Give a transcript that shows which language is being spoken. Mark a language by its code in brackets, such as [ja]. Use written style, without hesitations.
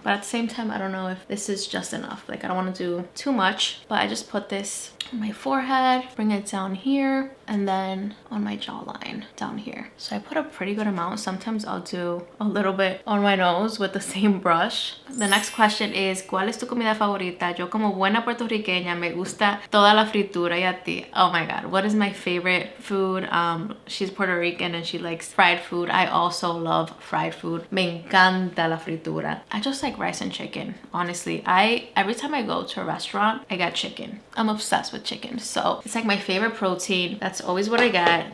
[en] But at the same time, I don't know if this is just enough. Like I don't want to do too much. But I just put this on my forehead, bring it down here, and then on my jawline down here. So I put a pretty good amount. Sometimes I'll do a little bit on my nose with the same brush. The next question is, [es] ¿cuál es tu comida favorita? Yo como buena puertorriqueña me gusta toda la fritura. Y a ti? [en] Oh my god, what is my favorite food? She's Puerto Rican and she likes fried food. I also love fried food. [es] Me encanta la fritura. [en] I just like rice and chicken. Honestly, every time I go to a restaurant, I get chicken. I'm obsessed with chicken. So it's like my favorite protein. That's always what I get.